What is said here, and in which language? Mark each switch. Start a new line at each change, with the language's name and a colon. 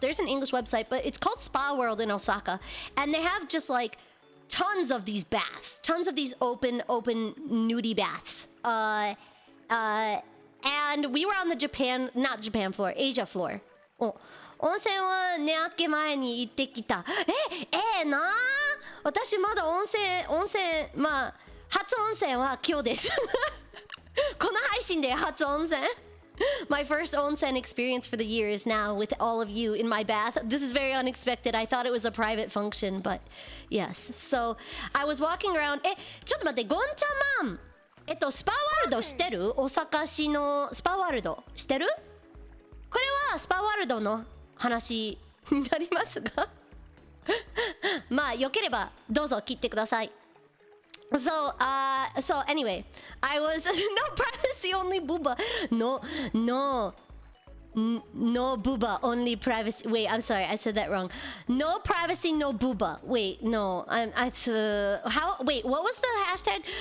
English: There's an English website, but it's called Spa World in Osaka. And they have just like tons of these baths, tons of these open nudie baths. And we were on the not Japan floor, Asia floor.
Japanese: Oh, 温泉は寝明け前に行ってきた。なあ。私まだ温泉、まあ、初温泉は今日です。この配信で初温泉。
English: My first onsen experience for the year is now with all of you in my bath. This is very unexpected. I thought it was a private function, but yes. So I was walking around.
Japanese: ちょっと待って、ゴンちゃんマン。スパワールド知ってる？大阪市のスパワールド知ってる？これはスパワールドの話になりますが。まあ、よければどうぞ切ってください。
English: So anyway, I was no privacy, only booba. No booba, only privacy. Wait, I'm sorry, I said that wrong. No privacy, no booba. Wait, no, wait, what was the hashtag?